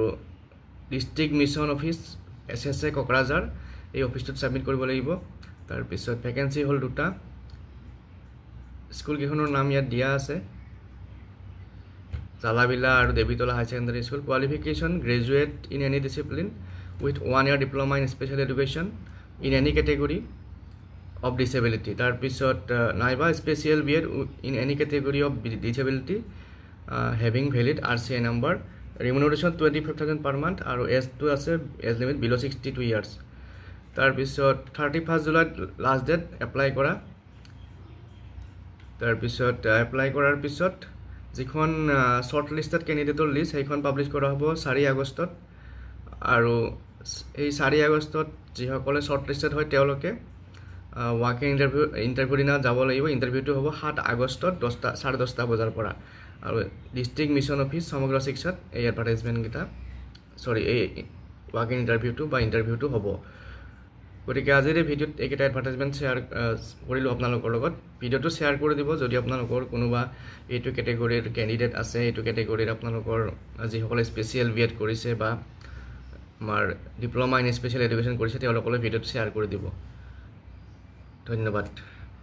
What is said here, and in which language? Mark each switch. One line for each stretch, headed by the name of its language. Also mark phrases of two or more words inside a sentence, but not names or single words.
Assamese: আৰু ডিষ্ট্ৰিক্ট মিছন অফিচ SSA কোকৰাঝাৰ এই অফিচটোত সাবমিট কৰিব লাগিব তাৰ পিছত ভ্যাকেন্সি হল দুটা স্কুল কেইখনৰ নাম ইয়াত দিয়া আছে
English: জালাবিলা আৰু দেবিতলা High Secondary School qualification graduate in any discipline with 1 year diploma in special education in any category of disability
Assamese: তাৰ পিছত নাইবা
English: special BEd in any category of disability having valid RCA number remuneration 25,000 per month
Assamese: আৰু age টো আছে
English: age limit below 62 years
Assamese: তাৰ পিছত
English: 31st July last date apply kora
Assamese: তাৰ পিছত apply কৰাৰ পিছত যিখন
English: shortlisted candidate list
Assamese: heikon publish kora hobo 4 August aru এই 4 আগষ্টত যিসকলে শৰ্টলিস্টেড হয় তেওঁলোকে
English: walking interview
Assamese: দিনা যাব লাগিব ইন্টাৰভিউটো হ'ব 7 আগষ্টত 10:30 বজাৰ পৰা আৰু
English: district mission
Assamese: অফিচ সমগ্ৰ শিক্ষাত এই এডভাৰটাইজমেন্ট গিটা এই
English: walking interview
Assamese: হ'ব গতিকে আজিৰ এই ভিডিঅ'ত এইকেইটা এডভাৰটাইজমেন্ট শেয়াৰ কৰিলো আপোনালোকৰ লগত ভিডিঅ'টো শেয়াৰ কৰি দিব যদি আপোনালোকৰ কোনোবা এইটো ক্যাটেগৰীৰ ক্যান্ডিডেট আছে এইটো ক্যাটেগৰীৰ আপোনালোকৰ যিসকলে
English: special BEd
Assamese: কৰিছে বা আমাৰ
English: diploma in special education
Assamese: কৰিছে তেওঁলোকলৈ ভিডিঅ'টো শেয়াৰ কৰি দিব ধন্যবাদ